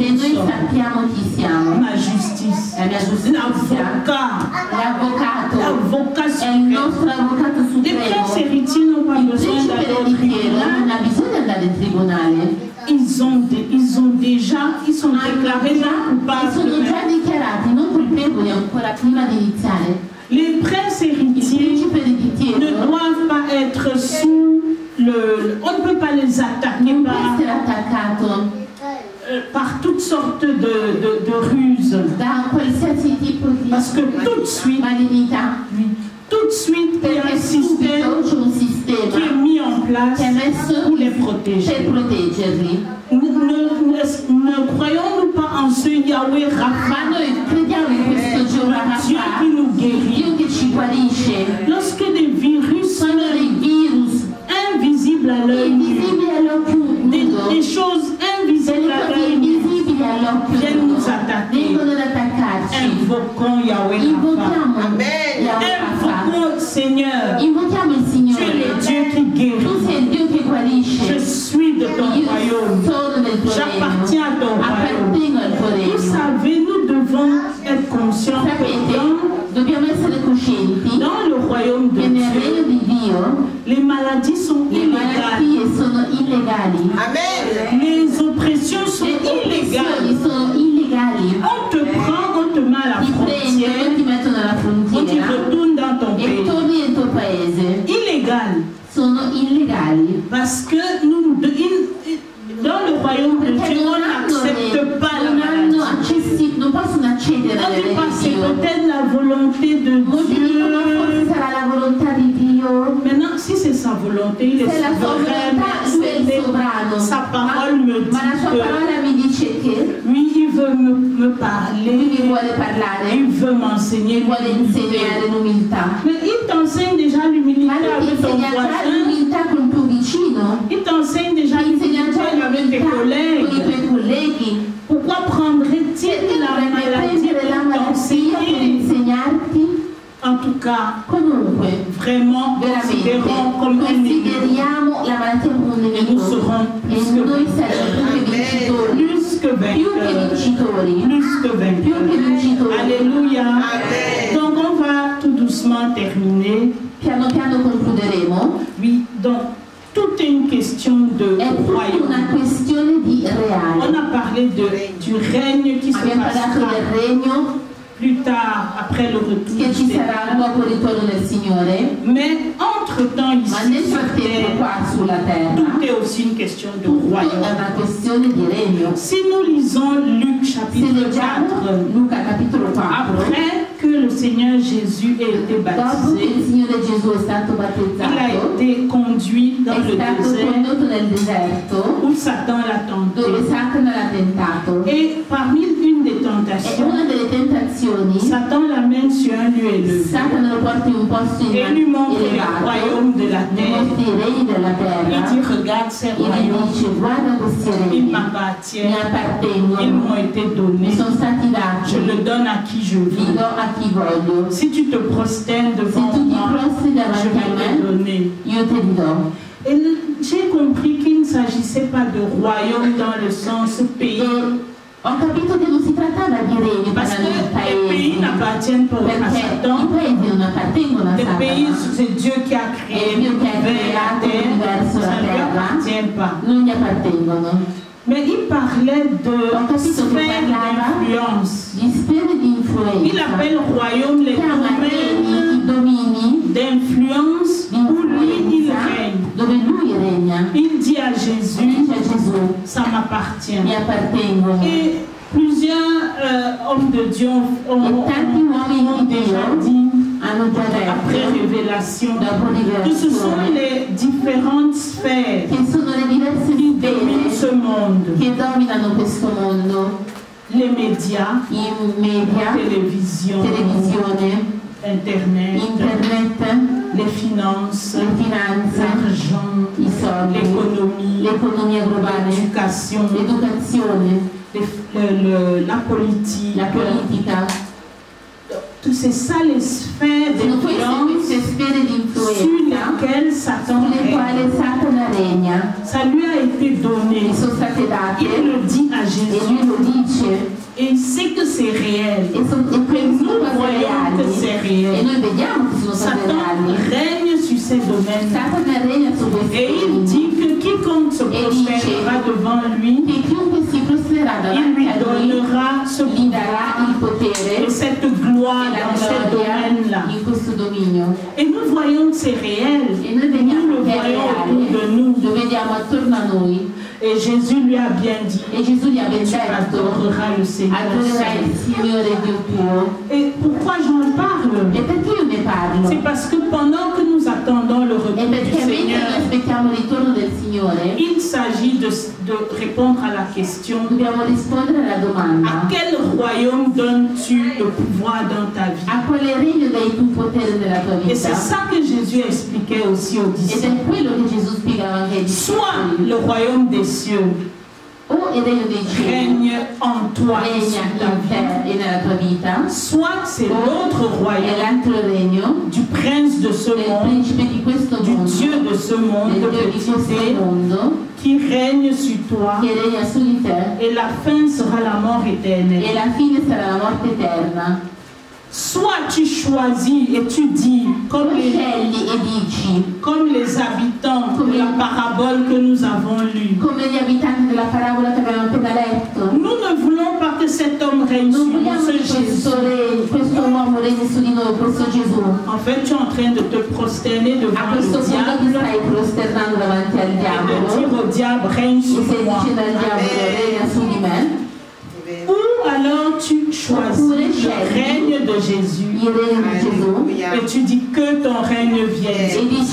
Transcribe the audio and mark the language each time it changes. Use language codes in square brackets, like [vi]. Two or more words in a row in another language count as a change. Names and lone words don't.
[it] Se [fr] nous [it] noi [fr] sommes, [it] sappiamo chi siamo, [fr] ma justice, [it] la mia giustizia, [fr] l'avocat [it] l'avvocato è il nostro avvocato [fr] Les princes [it] supremo. [fr] héritiers n'ont pas [it] Il [fr] besoin [it] principe [fr] d'aller au [it] ereditiero non [fr] tribunal. [it] ha bisogno di andare in tribunale. [fr] Ils sont déclarés non [it] Sono [fr] coupables. [it] già dichiarati non colpevoli ancora prima di iniziare. [fr] Les princes [it] Il [fr] héritiers [it] principe [fr] ne [it] ereditiero [fr] doivent pas être sous le... On ne peut pas les attaquer [it] non può essere attaccato [fr] par toutes sortes de ruses. [it] da qualsiasi tipo di [fr] Parce que tout de suite, [it] malignità, [fr] tout de suite, il y a un [it] perché [fr] système [it] subito c'è un [fr] qui est [it] sistema [fr] mis en place [it] che è messo [fr] pour les [it] per [fr] protéger. [it] proteggerli. [fr] Ne croyons-nous pas en ce Yahweh [it] Ma [fr] Rapha, [it] noi crediamo in questo Geova [fr] Dieu [it] Rafa, [fr] qui nous guérit. [it] Dio che ci guarisce. [fr] Lorsque des virus [it] Sono dei virus [fr] invisibles à l'œil nu, [it] invisibili all'occhio nudo, [fr] des choses invisibles [it] delle [fr] à [it] cose [fr] l'œil nu, [it] invisibili all'occhio [fr] viennent [it] nudo, [fr] nous attaquer. [it] vengono ad attaccarci. [fr] Invoquons Yahweh Rapha. [it] Invochiamo Yahweh Rafa. [fr] Invoquons Seigneur. [it] Invochiamo il [fr] Tu es [it] Signore. [fr] le Dieu qui [it] Tu [fr] guérit. [it] sei il Dio che [fr] Je [it] guarisce. [fr] suis de ton [it] Io [fr] royaume. [it] sono del tuo [fr] J'appartiens à [it] regno. [fr] ton royaume. [it] Appartengo al tuo [fr] Vous [it] regno. [fr] savez, nous devons être conscients que [it] Sapete, dobbiamo essere coscienti [fr] dans le royaume de [it] che nel [fr] Dieu, [it] regno di Dio [fr] les maladies sont [it] le [fr] illégales. [it] malattie sono illegali. [fr] Les oppressions sont [it] Le [fr] illégales. [it] oppressioni sono illegali. [fr] On te prend, on te met à la [it] Ti prendono, [fr] frontière, [it] ti mettono alla [fr] on te [it] frontiera [fr] retourne dans ton [it] e [fr] pays. [it] torni nel tuo paese. [fr] Illégal. [it] Sono illegali. [fr] Parce que dans le royaume de [it] Perché [fr] Dieu, [it] non [fr] on n'accepte pas la maladie. [it] non possono accedere [fr] On [it] alle [fr] dit pas c'est [it] religioni. [fr] peut-être la volonté de [it] Molti dicono forse [fr] Dieu. [it] sarà la volontà di Dio. [fr] Maintenant, si c'est sa volonté, il est [it] Se la sua [fr] souverain, [it] volontà, lui è il sovrano. [fr] sa parole me [it] Ma la sua [fr] dit que [it] parola mi dice che [fr] oui, il veut me [it] lui mi [fr] parler, [it] vuole parlare, [fr] il veut m'enseigner [it] mi vuole insegnare l'umiltà. [fr] Mais il t'enseigne déjà l'humilité [it] Ma lui ti [fr] avec ton [it] insegna già [fr] voisin. [it] l'umiltà con il tuo vicino. [fr] Il t'enseigne déjà [it] Ti insegna [fr] l'humilité [it] già [fr] avec tes [it] l'umiltà con i [fr] collègues. [it] tuoi colleghi. [fr] Pourquoi prendrait-il [it] Perché [fr] la [it] dovrebbe [fr] maladie [it] prendere la [fr] pour [it] malattia per [fr] t'enseigner? [it] insegnarti? [fr] En tout cas, [it] Comunque, [fr] vraiment, [it] veramente, [fr] considérons comme un ennemi. [it] consideriamo la malattia come un [fr] Et nous [it] nemico [fr] serons [it] e noi saremo più che vincitori, [fr] plus que [it] più che [fr] vainqueurs. [it] vincitori, [fr] Plus que [it] più che [fr] vainqueurs. [it] vincitori. [fr] Alléluia. Donc on va tout doucement terminer. [it] Piano piano concluderemo. [fr] Oui, donc tout est une question de [it] È tutta [fr] royaume. [it] una questione di [fr] On [it] reale. [fr] a parlé du règne qui se [it] Abbiamo parlato [fr] passera [it] del regno [fr] plus tard, après le retour [it] che [fr] du [it] ci sarà [fr] Seigneur. [it] dopo il ritorno del Signore, [fr] Mais entre-temps, [it] ma nel [fr] ici, sur [it] frattempo [fr] terre, [it] qua sulla terra [fr] tout est aussi une question de [it] tutto è [fr] royaume. [it] una questione di regno. [fr] Si nous lisons Luc [it] Se [fr] chapitre [it] leggiamo [fr] 4, [it] Luca capitolo 4, [fr] après que le Seigneur Jésus ait été [it] dopo che [fr] baptisé, [it] il Signore Gesù è stato [fr] il a [it] battezzato, [fr] été conduit dans [it] è [fr] le [it] stato [fr] désert [it] condotto nel deserto [fr] où Satan l'a [it] dove [fr] tenté. [it] Satana l'ha tentato. [fr] Et parmi une des [it] E [fr] tentations, [it] una delle tentazioni, [fr] Satan l'amène sur un lieu élevé [it] Satana lo porta in un posto [fr] et lui montre les [it] elevato, [fr] royaumes de la [it] gli [fr] terre. [it] mostra i regni della [fr] Il [it] terra [fr] dit, regarde ces [it] e gli [fr] royaumes, [it] dice guarda questi [fr] ils [it] regni, [fr] m'appartiennent, [it] mi [fr] ils [it] appartengono, [fr] m'ont été [it] mi [fr] donnés, [it] sono stati dati, [fr] je le donne à qui je [it] li [fr] veux. [it] do a chi voglio. [fr] Si tu te prosternes [it] Se [fr] devant [it] tu ti [fr] moi, [it] prostri [fr] je [it] davanti a [fr] vais te [it] me, [fr] donner. [it] io te li do. [fr] Et j'ai compris qu'il ne s'agissait pas de royaume dans le sens pays, [it] E ho capito che non si trattava di regni [fr] parce que [it] parlando di [fr] les pays [it] paesi, [fr] n'appartiennent pas à [it] perché i [fr] Satan. [it] paesi non appartengono a [fr] Les pays, [it] Satana, [fr] c'est Dieu qui a créé [it] È Dio che ha [fr] l'univers, la [it] creato [fr] terre, [it] l'universo, la [fr] ça ne lui [it] terra. [fr] appartient pas. [it] non gli appartengono. [fr] Mais il parlait de [it] Ho capito che [fr] sphère [it] parlava [fr] d'influence. [it] di sfere di [fr] Il [it] influenza, [fr] appelle royaume les [it] chiama regni [fr] domaines [it] i domini [fr] d'influence [it] di [fr] où lui il [it] influenza [fr] règne. [it] dove lui regna. [fr] Il dit à [it] E [fr] Jésus, [it] dice a Gesù, [fr] ça m'appartient. [it] mi appartengono. [fr] Et plusieurs hommes de Dieu ont [it] tanti uomini di [fr] déjà [it] Dio [fr] dit, [it] hanno già [fr] après [it] detto, [fr] révélation, [it] dopo [fr] que ce sont [it] rivelazione, [fr] les différentes sphères [it] che sono le diverse [fr] qui dominent [it] sfere [fr] ce monde. [it] che dominano questo mondo. [fr] les médias, [it] i media, [fr] télévision, [it] televisione, [fr] internet, les finances, [it] le finanze, [fr] l'argent, [it] i soldi, [fr] l'économie, [it] l'economia globale, [fr] l'éducation, [it] l'educazione, [fr] la politique, [it] la politica. [fr] c'est ça les sphères [it] Sono [fr] d'influence [it] queste sfere di [fr] sur [it] influenza [fr] lesquelles Satan [it] sulle [fr] règne. [it] quali Satana regna. [fr] Ça lui a été donné. [it] Gli sono state date [fr] Il le dit à [it] e [fr] Jésus. [it] lui lo dice [fr] Et il sait que c'est réel. [it] e quindi sono [fr] Nous [it] cose [fr] voyons que [it] reali [fr] c'est [it] e [fr] réel. [it] noi vediamo che sono cose [fr] Satan [it] reali. [fr] règne sur ces domaines. [it] Satana regna su questi [fr] Et il [it] temi [fr] dit que quiconque se prosternera devant lui, [it] che chiunque si prosterà [fr] il [it] davanti [fr] lui [it] a lui [fr] donnera ce [it] gli darà il [fr] pouvoir [it] potere [fr] et cette gloire [it] e la [fr] dans ce [it] gloria [fr] domaine-là. [it] in questo dominio. [fr] Et nous voyons que c'est réel. [it] E noi [fr] Nous [it] vediamo [fr] le [it] che è [fr] voyons [it] reale, [fr] autour de nous. [it] lo vediamo attorno a noi. [fr] Et Jésus lui a bien dit, [it] E Gesù gli aveva [fr] tu [it] detto: [fr] adoreras le Seigneur. [it] adorerai il Signore Dio tuo. [fr] Et pourquoi j'en parle? [it] E perché io ne parlo? [fr] C'est parce que pendant que nous attendons le [it] E [fr] retour du [it] perché mentre [fr] Seigneur, [it] noi aspettiamo il ritorno del Signore, [fr] il s'agit de répondre à la question, [it] dobbiamo rispondere alla [fr] à [it] domanda: [fr] quel royaume donnes-tu le pouvoir dans ta vie? [it] a quale regno dai tu potere nella tua [fr] Et c'est [it] vita? [fr] ça que Jésus expliquait aussi aux [it] Ed [fr] disciples. [it] è quello che Gesù spiegava anche ai [fr] Soit [it] discepoli: [fr] le royaume des cieux [it] o il regno dei cieli [fr] règne en toi et [it] regna [fr] sur ta [it] in [fr] vie, [it] te e nella tua vita, [fr] soit c'est l'autre [it] e [fr] royaume [it] l'altro regno [fr] du prince de ce [it] del [fr] monde, [it] principe di questo [fr] du [it] mondo, [fr] Dieu de ce monde, [it] del Dio di [fr] petit [it] questo [fr] d, [it] mondo, [fr] qui règne sur toi, [it] che regna su di te, [fr] et la fin sera la mort [it] e [fr] éternelle. [it] la fine sarà la morte eterna. [fr] Soit tu choisis et tu dis, [it] O scegli e dici, [fr] comme les habitants de la parabole que nous avons lue, [it] come gli abitanti della parabola che abbiamo appena letto: [fr] nous ne voulons pas que cet homme règne sur [it] non [fr] nous, [it] vogliamo [fr] ce [it] che [fr] Jésus. [it] questo uomo regni su di noi, questo Gesù. [fr] En fait, tu es en train de te prosterner [it] A [fr] devant [it] questo [fr] le [it] punto ti [fr] diable [it] stai prosternando davanti al [fr] et de [it] diavolo [fr] dire au diable, règne [it] e [fr] sur [it] stai [fr] moi. [it] dicendo al diavolo: regna su di me. [fr] Ou alors tu choisis le règne de Jésus [it] Il regno di Gesù [fr] et tu dis que ton règne vienne. [it] e [fr] C'est [it] dici